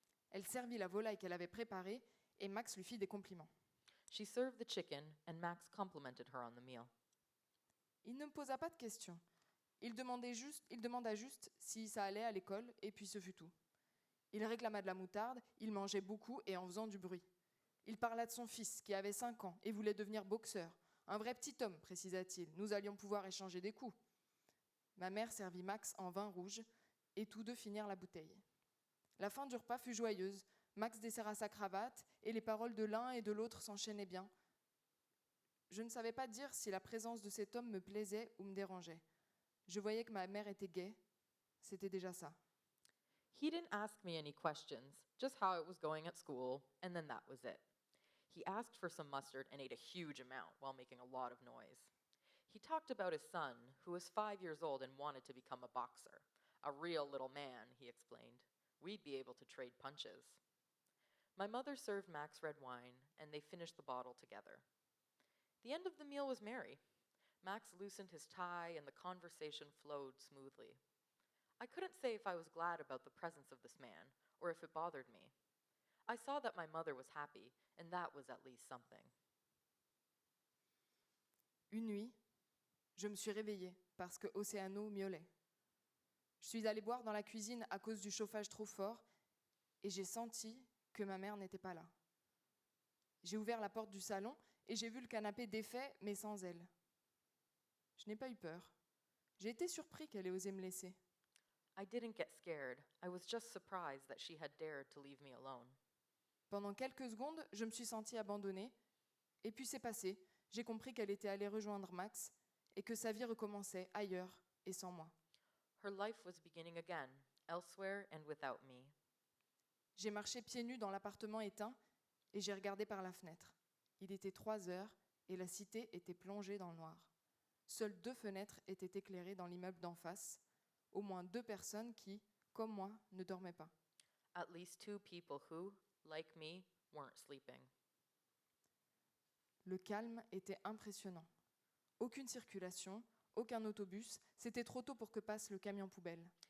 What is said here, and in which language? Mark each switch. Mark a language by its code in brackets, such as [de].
[fr] Elle servit la volaille qu'elle avait préparée et Max lui fit des compliments. [en] She served the chicken, and Max complimented her on the meal. [fr] Il ne me posa pas de questions. Il demanda juste si ça allait à l'école et puis ce fut tout. Il réclama de la moutarde, il mangeait beaucoup et en faisant du bruit. Il parla de son fils qui avait 5 ans et voulait devenir boxeur. Un vrai petit homme, précisa-t-il. Nous allions pouvoir échanger des coups. Ma mère servit Max en vin rouge et tous deux finirent la bouteille. La fin du repas fut joyeuse. Max desserra sa cravate et les paroles de l'un et de l'autre s'enchaînaient bien. Je ne savais pas dire si la présence de cet homme me plaisait ou me dérangeait. Je voyais que ma mère était gaie. C'était déjà ça. [en] He didn't ask me any questions, just how it was going at school, and then that was it. He asked for some mustard and ate a huge amount while making a lot of noise. He talked about his son, who was 5 years old and wanted to become a boxer. A real little man, he explained. We'd be able to trade punches. My mother served Max red wine, and they finished the bottle together. The end of the meal was merry. Max loosened his tie, and the conversation flowed smoothly. I couldn't say if I was glad about the presence of this man, or if it bothered me. I saw that my mother was happy, and that was at least something. [fr] Une nuit, je me suis réveillée parce que Oceano miaulait. Je suis allée boire dans la cuisine à cause du chauffage trop fort et j'ai senti que ma mère n'était pas là. J'ai ouvert la porte du salon et j'ai vu le canapé défait mais sans elle. Je n'ai pas eu peur. J'ai été surpris qu'elle ait osé me laisser. [en] I didn't get scared. I was just surprised that she had dared to leave me alone. [fr] Pendant quelques secondes, je me suis sentie abandonnée et puis c'est passé. J'ai compris qu'elle était allée rejoindre Max et que sa vie recommençait ailleurs et sans moi. [en] Her life was beginning again, elsewhere and without me. [fr] J'ai marché pieds nus dans l'appartement éteint et j'ai regardé par la fenêtre. Il était 3 heures et la cité était plongée dans le noir. Seules 2 fenêtres étaient éclairées dans l'immeuble d'en face, au moins 2 personnes qui, comme moi, ne dormaient pas. [en] At least 2 people who, like me, weren't sleeping. [fr] Le calme était impressionnant. Aucune circulation, aucun autobus, c'était trop tôt pour que passe le camion poubelle.